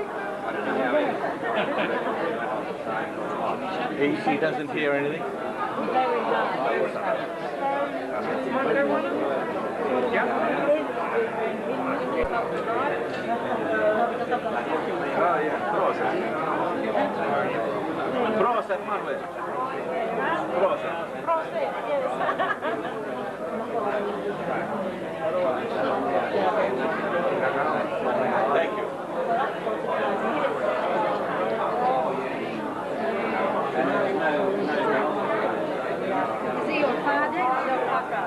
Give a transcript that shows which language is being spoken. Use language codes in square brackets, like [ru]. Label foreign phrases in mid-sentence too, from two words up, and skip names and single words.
[en] He doesn't hear anything. Very nice. Oh, yeah, of course. Prosit, Manuel. Prosit. Prosit, yes. Thank you. Is he your father? Your father?